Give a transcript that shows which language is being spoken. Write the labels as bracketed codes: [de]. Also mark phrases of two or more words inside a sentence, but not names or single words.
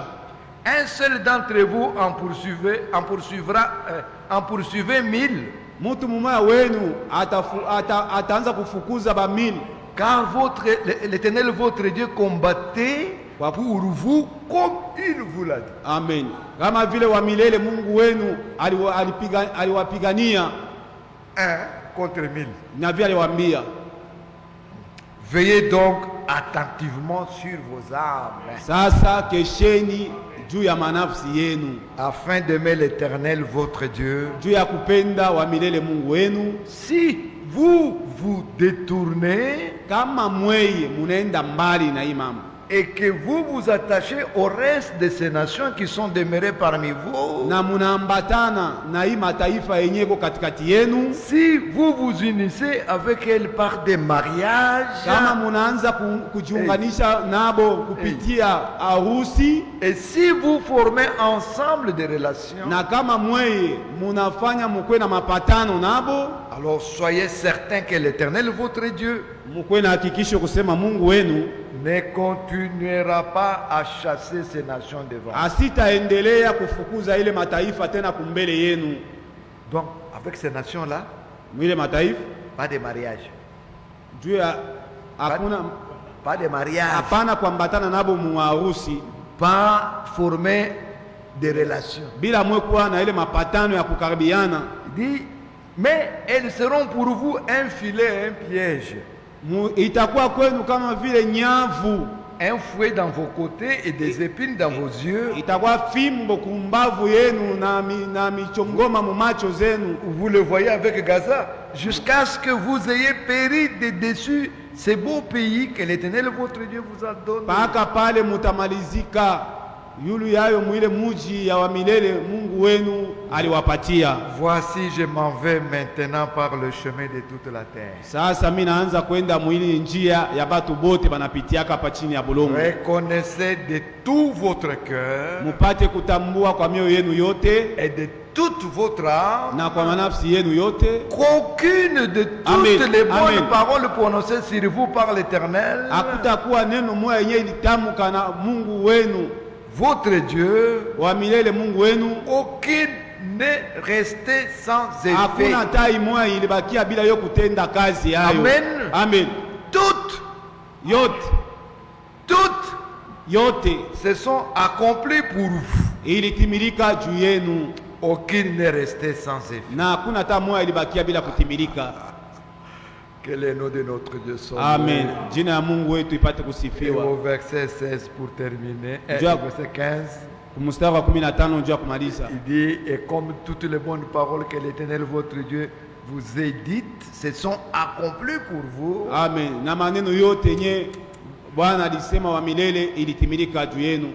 [fr] Un seul d'entre vous en poursuivait 1000, [sw] Mtu mmoja wenu ataanza kufukuza bamili, [fr] car l'Éternel votre Dieu combattait pour vous comme il vous l'a dit. Amen. [sw] Kama vile wa milele Mungu wenu aliwapigania [fr] 1 contre 1000. [sw] na vile aliwaambia. [fr] Veillez donc attentivement sur vos âmes, [sw] Sasa kesheni juu ya manafsi yenu, [fr] afin d'aimer l'Éternel votre Dieu. [sw] juu ya kupenda wa milele Mungu wenu. [fr] Si vous vous détournez [sw] Kama mweye munaenda mbali na hii mambo [fr] et que vous vous attachez au reste de ces nations qui sont demeurées parmi vous, [sw] na munaambatana na hii mataifa yenye iko katikati yenu, [fr] si vous vous unissez avec elles par des mariages, [sw] kama munaanza kujiunganisha nabo kupitia harusi, [fr] et si vous formez ensemble des relations, [sw] na kama mweye munafanya mukwe na mapatano nabo, [fr] alors soyez certains que l'Éternel votre Dieu [sw] mukwe na hakikisho kusema Mungu wenu [fr] ne continuera pas à chasser ces nations devant. [sw] asitaendelea kufukuza ile mataifa tena kumbele yenu. [fr] Donc, avec ces nations-là, [sw] Mwile mataifa [fr] pas de mariage. [sw] juu ya hakuna [fr] Pas de mariage. [sw] hapana kuambatana nabo muharusi, [fr] Pas former des relations. [sw] bila mwekuwa na ile mapatano ya kukaribiana. [fr] Il dit, mais elles seront pour vous un filet, un piège, [sw] Itakuwa kwenu kama vile nyavu, [fr] un fouet dans vos côtés et des épines dans vos yeux. [sw] itakuwa fimbo kumbavu yenu na michongoma mumacho zenu. [fr] Vous le voyez avec Gaza, jusqu'à ce que vous ayez péri de dessus ces beaux pays que l'Éternel votre Dieu vous a donné. [sw] Paka pale mutamalizika yulu yayo mwile muji ya wa milele Mungu wenu aliwapatia. [fr] Voici, je m'en vais maintenant par le chemin de toute la terre. [sw] Sasa mimi naanza kwenda mwili njia ya batu bote banapitiaka hapa chini ya bulongo. [fr] Reconnaissez de tout votre cœur [sw] Mupate kutambua kwa mioyo yenu yote [fr] et de toute votre âme [sw] na kwa manafsi yenu yote, [fr] qu'aucune de toutes Amen. les bonnes Amen. paroles prononcées sur vous par l'Éternel, [sw] hakutakuwa neno moja yenye litamka na Mungu wenu [fr] votre Dieu, [sw] wa milele Mungu wenu, [fr] aucune n'est restée sans effet. [sw] hakuna tai moja ilibakia bila yo kutenda kazi yayo. Amen. Amen. [fr] Toutes [sw] yote [fr] toutes [sw] yote [fr] se sont accomplies pour vous. [sw] ilitimilika juu yenu, [fr] Aucune n'est restée sans effet. [sw] na hakuna hata moja ilibakia bila kutimilika. [fr] Que le nom de notre Dieu soit Amen. loué. [sw] Jina ya Mungu wetu ipate [fr] Et [sw] kusifiwa. [fr] au verset 16 pour terminer, et Dieu- au verset 15, [sw] Kumstari wa 15 juu ya kumaliza. [fr] il dit, et comme toutes les bonnes paroles que l'Éternel votre Dieu vous ait dites, se sont accomplies pour vous. Amen. [sw] Na maneno yote yenye Bwana alisema wa milele ilitimilika juu yenu.